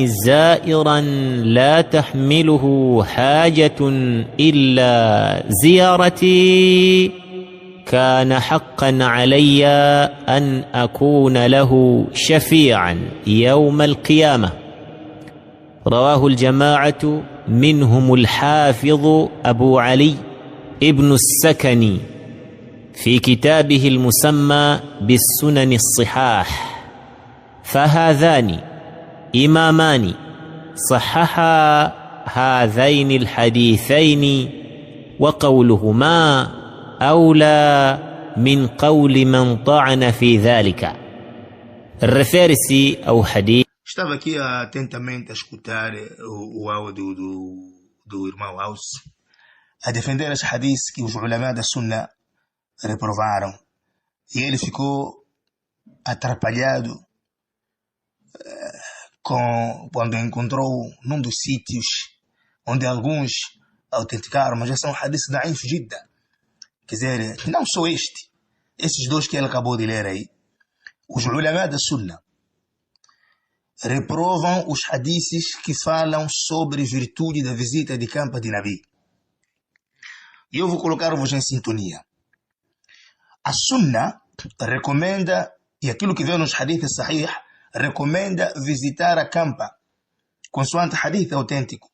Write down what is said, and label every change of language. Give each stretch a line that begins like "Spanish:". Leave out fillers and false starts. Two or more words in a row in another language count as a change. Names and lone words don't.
Arabic: زائرا لا تحمله حاجة إلا زيارتي كان حقا علي أن أكون له شفيعا يوم القيامة، رواه الجماعة منهم الحافظ أبو علي ابن السكني في كتابه المسمى بالسنن الصحاح. فهذان إمامان صححا هذين الحديثين، وقولهما أولى من قول من طعن في ذلك.
Portuguese: refere-se ao hadith. Estava aqui atentamente a escutar o áudio do irmão Aus, a defender as hadiths que os ulama da Sunna reprovaram, e ele ficou atrapalhado quando encontrou num dos sítios onde alguns autenticaram, mas já são hadiths
Arabic: ضعيف جدا.
Portuguese: Quer dizer, não só esses dois que ele acabou de ler aí, os ulama da Sunna reprovam os hadiths que falam sobre virtude da visita de campo de Nabi. E eu vou colocar-vos em sintonia. A Sunna recomenda, e aquilo que veio nos hadiths sahih, recomenda visitar a campa, consoante hadith autêntico.